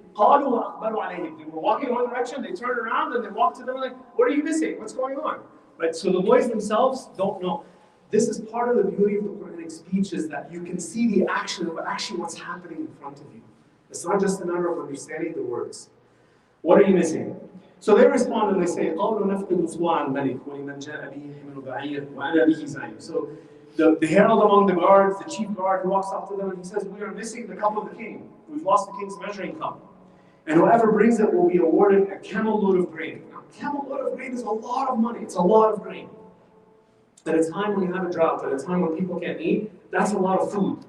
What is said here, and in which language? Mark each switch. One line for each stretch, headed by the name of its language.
Arabic: قَالُوا وَأَقْبَلُوا عَلَيْهِمْ.
English: They were walking in one direction, they turned around and they walked to them like, what are you missing? What's going on? Right? So the boys themselves don't know. This is part of the beauty of the Quranic speech, is that you can see the action of actually what's happening in front of you. It's not just a matter of understanding the words. What are you missing? So they respond and they say,
Arabic: قَوْلُ نَفْقِدُ صُوَعَ الْمَلِكِ وَلِمَنْ جَاءَ بِهِ حِمْلُ بَعِيرٍ وَأَنَا بِهِ زَعِيمٌ.
English: So the herald among the guards, the chief guard, who walks up to them and he says, we are missing the cup of the king. We've lost the king's measuring cup. And whoever brings it will be awarded a camel load of grain. Now, a camel load of grain is a lot of money. It's a lot of grain. At a time when you have a drought, at a time when people can't eat, that's a lot of food.